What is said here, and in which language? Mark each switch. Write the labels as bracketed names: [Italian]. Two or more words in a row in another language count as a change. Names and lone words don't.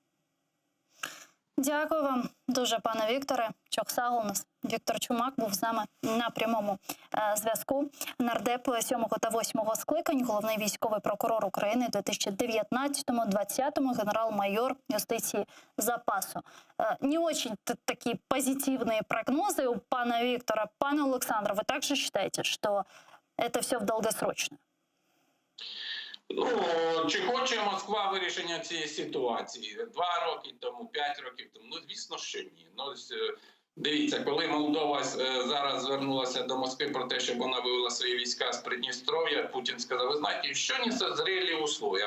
[Ukrainian] Дякую вам дуже, пане Вікторе. Чоксал у нас. Віктор Чумак був з нами на прямому зв'язку. Нардеп 7-го та 8-го скликань, головний військовий прокурор України 2019-2020, генерал-майор юстиції запасу. [Russian] Не очень такие позитивные прогнозы у пана Виктора. [Ukrainian] Пане Олександре, [Russian] вы также считаете, что это все в долгосрочно? [Ukrainian] Чи хоче Москва вирішення цієї ситуації? 2 роки тому, 5 років тому? Звісно, що ні. Дивіться, коли Молдова зараз звернулася до Москви про те, щоб вона вивела свої війська з Придністров'я, Путін сказав, ви знаєте, що [Russian] не созрілі условия?